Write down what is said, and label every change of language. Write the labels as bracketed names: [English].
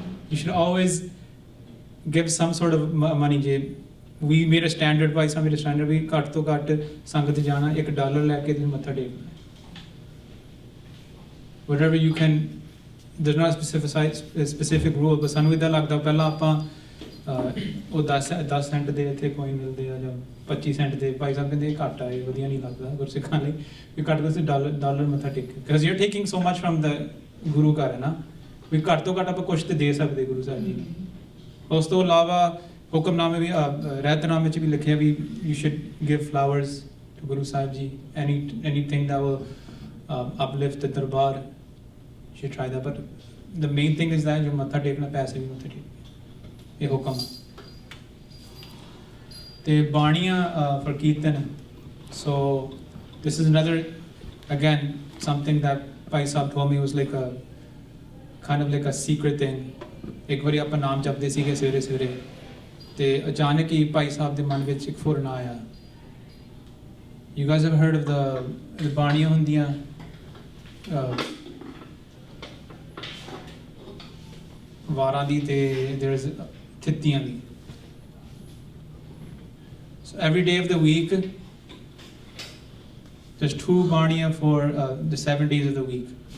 [English] You should always give some sort of money. [Punjabi] ਜੇ [English] we made a standard, by some made a standard, [Punjabi] ਵੀ ਘੱਟ ਤੋਂ ਘੱਟ ਸੰਗਤ ਜਾਣਾ $1 ਲੈ ਕੇ ਤੁਸੀਂ ਮੱਥਾ ਟੇਕਣਾ. [English] Whatever you can, there's not a specific rule, but [Punjabi] ਸਾਨੂੰ ਇਦਾਂ ਲੱਗਦਾ ਪਹਿਲਾਂ ਆਪਾਂ ਉਹ 10 ਸੈਂਟ ਦੇ ਇੱਥੇ ਕੋਇਨ ਮਿਲਦੇ ਆ ਜਾਂ 25 ਸੈਂਟ ਦੇ, ਭਾਈ ਸਾਹਿਬ ਕਹਿੰਦੇ ਘੱਟ ਆ, ਇਹ ਵਧੀਆ ਨਹੀਂ ਲੱਗਦਾ ਗੁਰਸਿੱਖਾਂ ਲਈ, ਵੀ ਘੱਟ ਤੋਂ $1 ਮੱਥਾ ਟੇਕ, [English] because you're taking so much from the [Punjabi] ਗੁਰੂ ਘਰ ਹੈ ਨਾ, ਵੀ ਘੱਟ ਤੋਂ ਘੱਟ ਆਪਾਂ ਕੁਛ ਤੇ ਦੇ ਸਕਦੇ ਗੁਰੂ ਸਾਹਿਬ ਜੀ ਨੂੰ. ਉਸ ਤੋਂ ਇਲਾਵਾ ਹੁਕਮਨਾਮੇ ਵੀ, ਰਹਿਤਨਾਮੇ 'ਚ ਵੀ ਲਿਖਿਆ ਵੀ [English] you should give flowers to Guru Sahib ji, anything that will uplift the darbar, you should try that. But the main thing is that [Punjabi] ਜੋ ਮੱਥਾ ਟੇਕਣਾ, ਪੈਸੇ ਵੀ ਮੱਥਾ ਟੇਕਣਾ, ਇਹ ਹੁਕਮ. ਤੇ ਬਾਣੀਆਂ [English] for kirtan, so this is another, again, something that Bhai Sahib told me was like a kind of like a secret thing. [Punjabi] ਇੱਕ ਵਾਰੀ ਆਪਾਂ ਨਾਮ ਜਪਦੇ ਸੀਗੇ ਸਵੇਰੇ ਸਵੇਰੇ, ਤੇ ਅਚਾਨਕ ਹੀ ਭਾਈ ਸਾਹਿਬ ਦੇ ਮਨ ਵਿੱਚ ਇੱਕ ਫੁਰਨਾ ਆਇਆ. [English] You guys have heard of the [Punjabi] ਬਾਣੀਆਂ ਹੁੰਦੀਆਂ ਵਾਰਾਂ ਦੀ, ਤੇ [English] there is [Punjabi] ਥਿੱਤੀਆਂ ਦੀ. [English] So every day of the week there's 2 ਬਾਣੀਆਂ for the 7 days of the week.